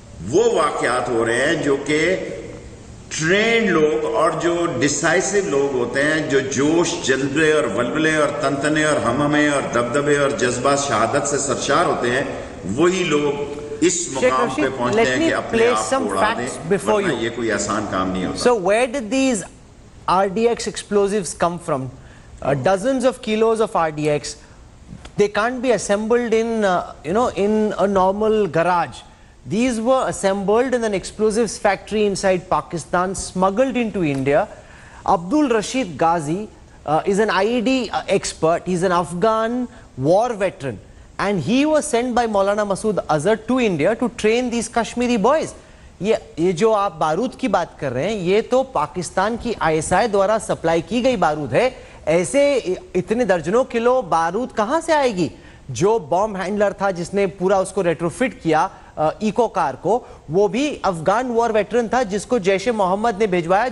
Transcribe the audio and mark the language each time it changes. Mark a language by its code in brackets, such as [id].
[ur] وہ واقعات ہو رہے ہیں جو کہ ٹرینڈ لوگ اور جو ڈیسائسو لوگ ہوتے ہیں، جو جوش جذبے اور ولولے اور تنتنے اور ہمہمے اور دبدبے اور جذبہ شہادت سے سرشار ہوتے ہیں، وہی لوگ اس مقام پہ پہنچتے ہیں کہ اپنے آپ کو اڑا دیں، ورنہ یہ کوئی آسان کام نہیں ہوتا. [en] So where did these RDX explosives come from? Dozens of kilos of RDX. They can't be assembled in in a normal garage. These were assembled in an explosives factory inside Pakistan, smuggled into India. Abdul Rashid Ghazi is an IED expert. He's an Afghan war veteran. And he was sent by Maulana Masood Azhar to India to train these Kashmiri boys. [ur] یہ جو آپ بارود کی بات کر رہے ہیں، یہ تو پاکستان کی ISI دوارا سپلائی کی گئی بارود ہے. ایسے اتنے درجنوں کلو بارود کہاں سے آئے گی؟ جو بام ہینڈلر تھا جس نے پورا اس کو ریٹروفٹ کیا ایکو کار کو، وہ بھی افغان وار ویٹرن تھا جس کو جیش محمد نے بھیجوایا.